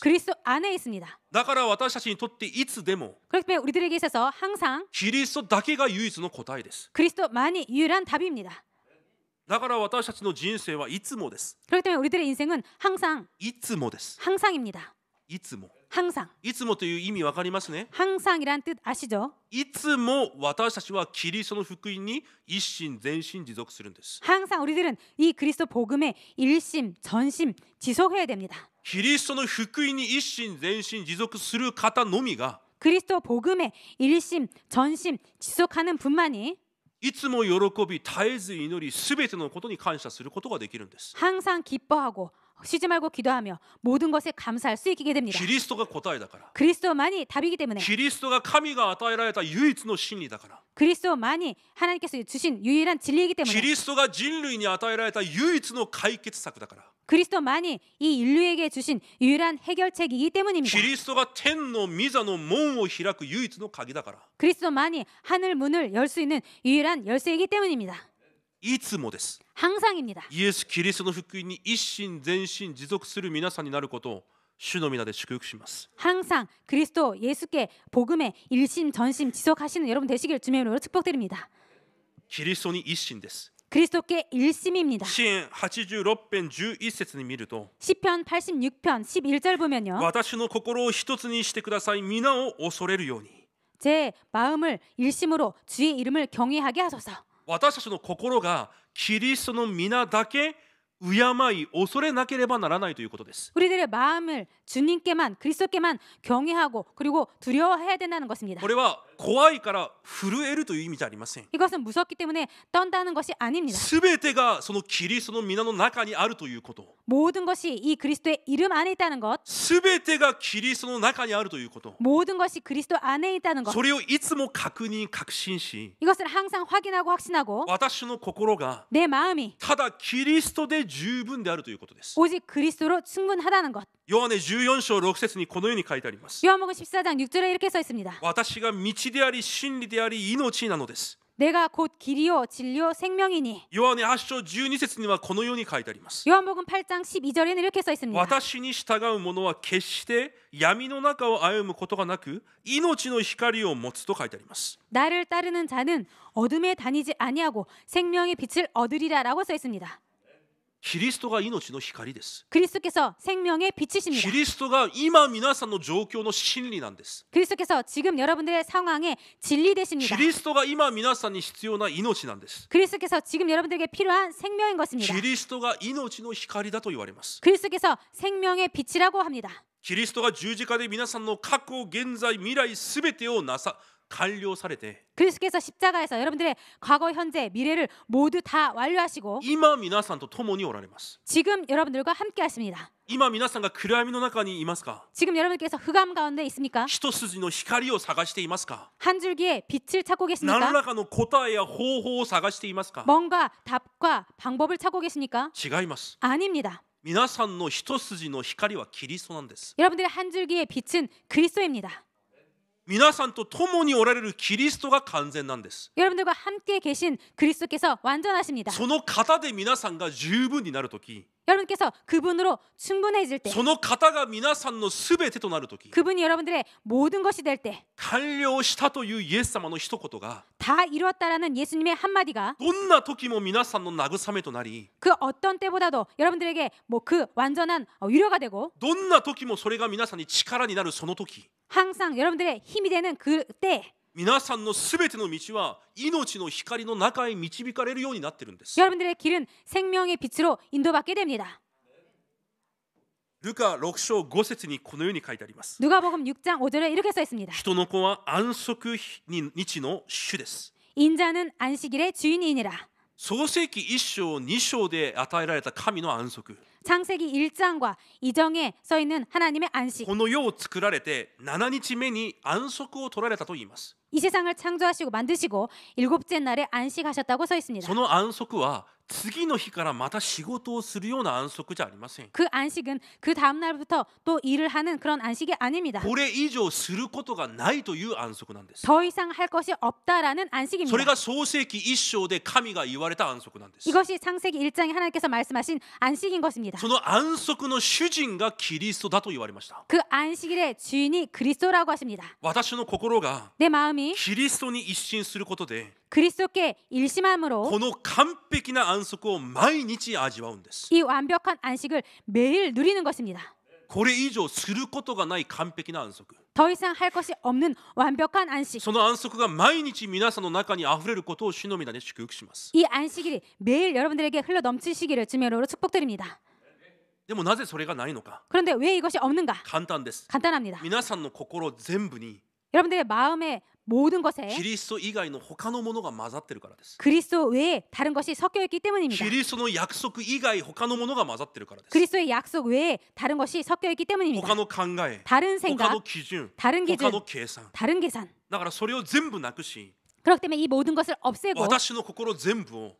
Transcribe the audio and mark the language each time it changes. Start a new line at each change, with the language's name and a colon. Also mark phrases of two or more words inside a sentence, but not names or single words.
Korean: 그리스도 안에 있습니다.
Japanese: だから私たちにとっていつでも
Korean: 그렇기 때문에 우리들에게 있어서 항상
Japanese: キリストだけが唯一の答えです。
Korean: 그리스도만이 유일한 답입니다.
Japanese: だから私たちの人生はいつもです。
Korean: 그렇기 때문에 우리들의 인생은 항상
Japanese: いつもです。
Korean: 항상입니다.
Japanese: いつも。
Korean: 항상.
Japanese: いつもという意味わかりますね。
Korean: 항상이란 뜻 아시죠?
Japanese: いつも私たちはキリストの福音に一心全心持続するんです。
Korean: 항상 우리들은 이 그리스도 복음에 일심 전심 지속해야 됩니다.
Japanese: キリストの福音に一心全心持続する方のみが
Korean: 그리스도 복음에 일심 전심 지속하는 분만이
Japanese: いつも喜び絶えず祈りすべてのことに感謝することができるんです。
Korean: 항상 기뻐하고 쉬지 말고 기도하며 모든 것에 감사할 수 있게 됩니다.
Japanese: キリストが答えだから。
Korean: 그리스도만이 답이기 때문에
Japanese: キリストが神が与えられた唯一の真理だから。
Korean: 그리스도만이 하나님께서 주신 유일한 진리이기
Japanese: キ
Korean: 때문에
Japanese: リストが人類に与えられた唯一の解決策だから。
Korean: 그리스도만이 이 인류에게 주신 유일한 해결책이기 때문입니다.
Japanese: キリストが天の御座の門を開く唯一の鍵だから。
Korean: 그리스도만이 하늘 문을 열 수 있는 유일한 열쇠이기 때문입니다.
Japanese: いつもです。
Korean: 항상입니다.
Japanese: イエス・キリストの福音に一心全身持続する皆さんになることを主の皆で祝福します。
Korean: 항상 그리스도 예수께 복음에 일심전심 지속하시는 여러분 되시길 주님의 이름으로 축복드립니다.
Japanese: キリストに一心です。
Korean: 그리스도께 일심입니다.
Japanese: 詩篇86編11節に見ると、
Korean: 시편 86편 11절 보면요.
Japanese: 私の心を一つにしてください。皆を恐れるように。
Korean: 제 마음을 일심으로 주의 이름을 경외하게 하소서.
Japanese: 私たちの心がキリストの皆だけ敬い恐れなければならないということです。
Korean: 우리들의 마음을 주님께만 그리스도께만 경외하고 그리고 두려워해야 된다는 것입니다.
Japanese: これは怖いから震えるという意味じゃありません。
Korean: 이것은 무섭기 때문에 떤다는 것이 아닙니다.
Japanese: すべてがそのキリストの皆の中にあるということ。
Korean: 모든 것이 이 그리스도의 이름 안에 있다는 것,
Japanese: すべてがキリストの中にあるということ。
Korean: 모든 것이 그리스도 안에 있다는 것.
Japanese: それをいつも確認確信し、
Korean: 이것을 항상 확인하고 확신하고
Japanese: 私の心が
Korean: 내 마음이
Japanese: ただキリストで十分であるということです。
Korean: 오직 그리스도로 충분하다는 것.
Japanese: ヨハネ14章6節にこのように書いてあります。
Korean: 요한복음 14장 6절에 이렇게 써 있습니다.
Japanese: 私が道であり真理であり命なのです。
Korean: 내가 곧 길이요 진리요 생명이니.
Japanese: ヨハネ8章12節にはこのように書いてあります。
Korean: 요한복음 8장 12절에는 이렇게 써 있습니다.
Japanese: 私に従う者は決して闇の中を歩むことがなく命の光を持つと書いてあります。
Korean: 나를 따르는 자는 어둠에 다니지 아니하고 생명의 빛을 얻으리라라고 써 있습니다.
Japanese: キリストが命の光です。
Korean: 그리스도께서 생명의 빛이십니다.
Japanese: キリストが今皆さんの状況の真理なんです。
Korean: 그리스도께서 지금 여러분들의 상황에 진리 되십니다.
Japanese: キリストが今皆さんに必要な命なんです。
Korean: 그리스도께서 지금 여러분들에게 필요한 생명인 것입니다.
Japanese: キリストが命の光だと言われます。
Korean: 그리스도께서 생명의 빛이라고 합니다.
Japanese: キリストが十字架で皆さんの過去、現在、未来すべてを完了されて、
Korean: 그리스도께서 십자가에서 여러분들의 과거, 현재, 미래를 모두 다 완료하시고
Japanese: 今皆さんと共におられます。
Korean: 지금 여러분들과 함께 하십니다.
Japanese: 今皆さんが暗闇の中にいますか？
Korean: 지금 여러분께서 흑암 가운데 있습니까?
Japanese: 一筋の光を探していますか？
Korean: 한 줄기의 빛을 찾고
Japanese: 何
Korean: 계십니까?
Japanese: らかの答えや方法を探していますか？
Korean: 뭔가 답과 방법을 찾고 계십니까?
Japanese: 違います。
Korean: 아닙니다.
Japanese: 皆さんの一筋の光はキリストなんです。
Korean: 여러분들의 한 줄기의 빛은 그리스도입니다.
Japanese: 皆さんと共におられるキリストが完全なんです。
Korean: 여러분들과 함께 계신 그리스도께서 완전하십니다.
Japanese: その方で皆さんが十分になるとき、
Korean: 여러분께서 그분으로 충분해질 때,
Japanese: その方が皆さんのすべてとなるとき、
Korean: 그분이 여러분들의 모든 것이 될 때,
Japanese: 完了したというイエス様の一言が
Korean: 다 이루었다라는 예수님의 한마디가
Japanese: どんな時も皆さんの慰めとなり、
Korean: 그 어떤 때보다도 여러분들에게 그 완전한 위로가 되고
Japanese: どんな時もそれが皆さんに力になるその時、
Korean: 항상 여러분들의 힘이 되는 그때
Japanese: 皆さんのすべての道は命の光の中へ導かれるようになっているんです。
Korean: 여러분들의 길은 생명의 빛으로 인도받게 됩니다.
Japanese: ルカ6章5節にこのように書いてあります。
Korean: 누가복음 6장 5절에 이렇게 써 있습니다.
Japanese: 人の子は安息日の主です。
Korean: 인자는 안식일의 주인이니라.
Japanese: 創世記1章2章で与えられた神の安息。
Korean: 창세기 1장과 2장에 써 있는 하나님의 안식.
Japanese: この世を作られて7日目に安息を取られたと言います。
Korean: 이 세상을 창조하시고 만드시고 일곱째 날에 안식하셨다고 써 있습니다.
Japanese: その安息は次の日からまた仕事をするような安息じゃありません。
Korean: 그 안식은 그 다음 날부터 또 일을 하는 그런 안식이 아닙니다.
Japanese: これ以上することがないという安息なんです。
Korean: 더 이상 할 것이 없다라는
Japanese: それ
Korean: 안식입니다.
Japanese: が創世記1章で神が言われた安息なんです。
Korean: 이것이 창세기 1장에 하나님께서 말씀하신 안식인 것입니다.
Japanese: その安息の主人がキリストだと言われました。
Korean: 그 안식일의 주인이 그리스도라고 하십니다.
Japanese: 私の心が
Korean: 내 마음이
Japanese: キリストに一心することで
Korean: 그리스도께 일심함으로
Japanese: この完璧な安息を毎日味わうんです。
Korean: 이 완벽한 안식을 매일 누리는 것입니다.
Japanese: これ以上することがない完璧な安息。
Korean: 더 이상 할 것이 없는 완벽한 안식.
Japanese: その安息が毎日皆さんの中にあふれることを主の皆で祝福します。
Korean: 이 안식일이 매일 여러분들에게 흘러 넘치시기를 주님의 이름으로 축복드립니다.
Japanese: でもなぜそれがないのか。
Korean: 그런데 왜 이것이 없는가?
Japanese: 簡単です。
Korean: 간단합니다.
Japanese: 皆さんの心全部に
Korean: 여러분들의 마음의 모든 것에
Japanese: キリスト以外の他のものが混ざってるからです。
Korean: 그리스도 외에 다른 것이 섞여 있기 때문입니다.
Japanese: キリストの約束以外他のものが混ざってるからです。
Korean: 그리스도의 약속 외에 다른 것이 섞여 있기 때문입니다.
Japanese: 他の考え、
Korean: 다른
Japanese: 他
Korean: 생각,
Japanese: の基準、
Korean: 다른
Japanese: 他
Korean: 기준,
Japanese: の計算。
Korean: 다른 계산.
Japanese: だからそれを全部なくし、
Korean: 그렇기 때문에 이 모든 것을 없애고
Japanese: 私の心全部を